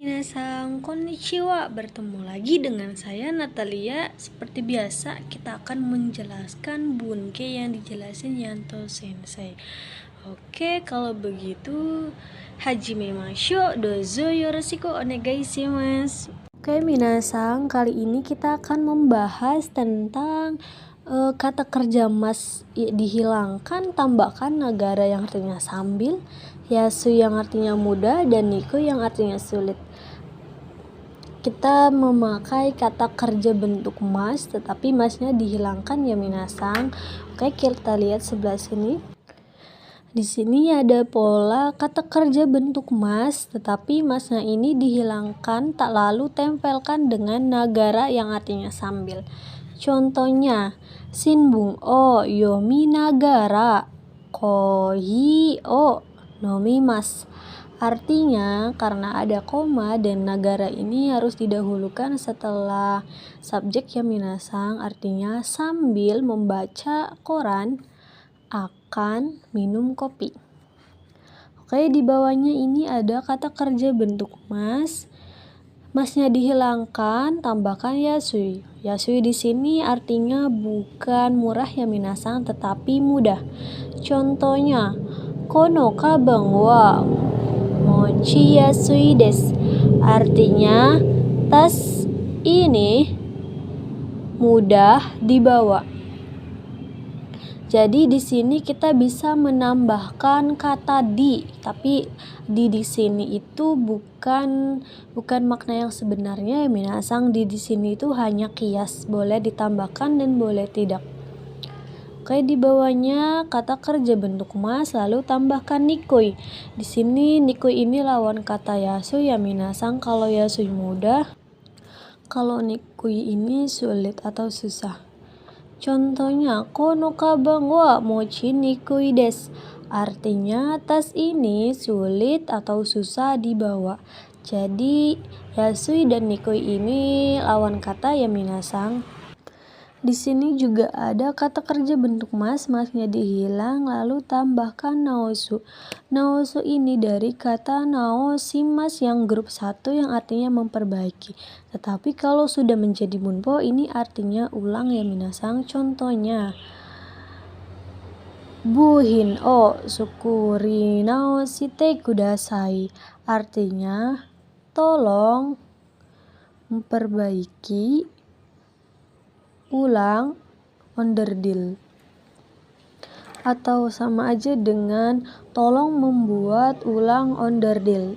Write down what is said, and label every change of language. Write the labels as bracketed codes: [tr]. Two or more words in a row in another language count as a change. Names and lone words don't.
[ja] みなさん、こんにちは. [id] Bertemu lagi dengan saya Natalia. Seperti biasa, kita akan menjelaskan bunke yang dijelasin Yanto Sensei. [ja] Oke, [id] kalau begitu [ja] 始めましょう、どうぞよろしくお願いします. [id] Oke, minasan, kali ini kita akan membahas tentang kata kerja mas dihilangkan, tambahkan nagara yang artinya sambil, yasu yang artinya mudah, dan niku yang artinya sulit. Kita memakai kata kerja bentuk mas, tetapi masnya dihilangkan ya minasan. Oke, kita lihat sebelah sini. Di sini ada pola kata kerja bentuk mas, tetapi masnya ini dihilangkan, tak lalu tempelkan dengan nagara yang artinya sambil. Contohnya, [ja] 新聞を読みながらコーヒーを飲みます. [id] Artinya, karena ada koma dan nagara ini harus didahulukan setelah subjek ya minasan, artinya sambil membaca koran akan minum kopi. Oke, di bawahnya ini ada kata kerja bentuk mas. Masnya dihilangkan, tambahkan yasui. Yasui di sini artinya bukan murah ya minasan, tetapi mudah. Contohnya, [ja] この鞄は持ちやすいです. [id] Artinya, tas ini mudah dibawa. Jadi di sini kita bisa menambahkan kata di, tapi di sini itu bukan makna yang sebenarnya ya minasan. Di sini itu hanya kias, boleh ditambahkan dan boleh tidak. Oke, di bawahnya kata kerja bentuk mas, lalu tambahkan nikoi. Di sini nikoi ini lawan kata yasu ya minasan. Kalau yasu mudah, kalau nikoi ini sulit atau susah. Contohnya, [ja] この鞄は持ちにくいです. [id] Artinya, tas ini sulit atau susah dibawa. Jadi, yasui dan nikoi ini lawan kata ya minasan. Di sini juga ada kata kerja bentuk mas, masnya dihilang, lalu tambahkan naosu. Naosu ini dari kata naoshimasu yang grup 1 yang artinya memperbaiki. Tetapi kalau sudah menjadi bunpo ini artinya ulang ya minasan. [ja] Contohnya, 部品を作り直してください. [id] Artinya tolong memperbaiki ulang onderdil, atau sama aja dengan tolong membuat ulang onderdil.